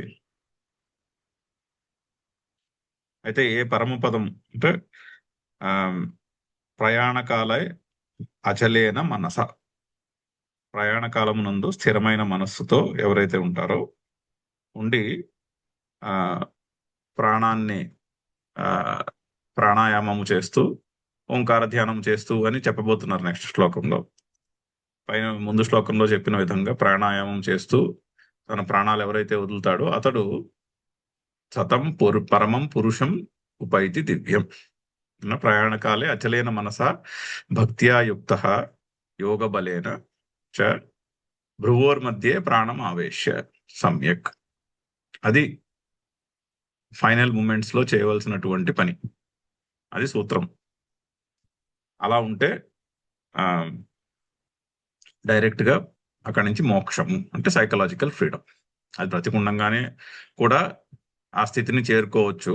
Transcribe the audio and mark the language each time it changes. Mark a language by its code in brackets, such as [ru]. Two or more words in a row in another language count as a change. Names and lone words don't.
[te] అయితే ఏ పరమపదం అంటే [sa] ప్రయాణకాలే అచలేన మనస, [te] ప్రయాణకాలమునందు స్థిరమైన మనస్సుతో ఎవరైతే ఉంటారో ఉండి ప్రాణాన్ని ప్రాణాయామము చేస్తూ ఓంకార ధ్యానం చేస్తూ అని చెప్పబోతున్నారు నెక్స్ట్ శ్లోకంలో. పైన ముందు శ్లోకంలో చెప్పిన విధంగా ప్రాణాయామం చేస్తూ తన ప్రాణాలు ఎవరైతే వదులుతాడో అతడు [sa] సతం పరమం పురుషం ఉపైతి దివ్యం. ప్రయాణకాలే అచలేన మనస భక్త్యా యుక్త యోగ బలేన చ భ్రువోర్మధ్యే ప్రాణం ఆవేశ్య సమ్యక్. [te] అది [en] final moments [te] లో చేయవలసినటువంటి పని, అది సూత్రం. అలా ఉంటే డైరెక్ట్ గా అక్కడి నుంచి మోక్షము అంటే [en] psychological freedom, [te] అది బ్రతికుండంగానే కూడా ఆ స్థితిని చేరుకోవచ్చు.